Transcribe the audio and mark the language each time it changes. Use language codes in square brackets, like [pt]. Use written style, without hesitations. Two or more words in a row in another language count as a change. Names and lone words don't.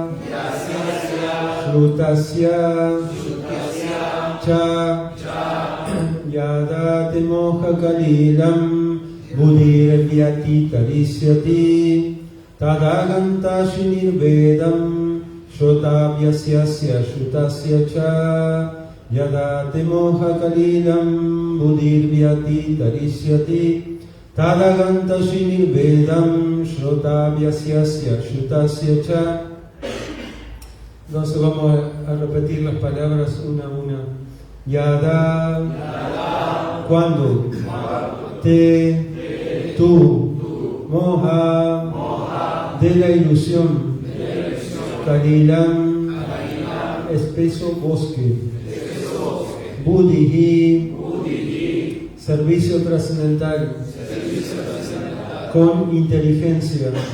[sa] श्रुतस्य च यदा ते मोह कलिलं बुद्धिर् व्यतितरिष्यति तदागन्तासि निर्वेदं श्रोतव्यस्य श्रुतस्य च यदा ते मोह कलिलं बुद्धिर् व्यतितरिष्यति तदागन्तासि निर्वेदं श्रोतव्यस्य श्रुतस्य च. [es] Entonces vamos a repetir las palabras una a una. Yada, cuando, tú, moha, de la ilusión, kalilam, espeso bosque, buddhi, servicio trascendental, con inteligencia,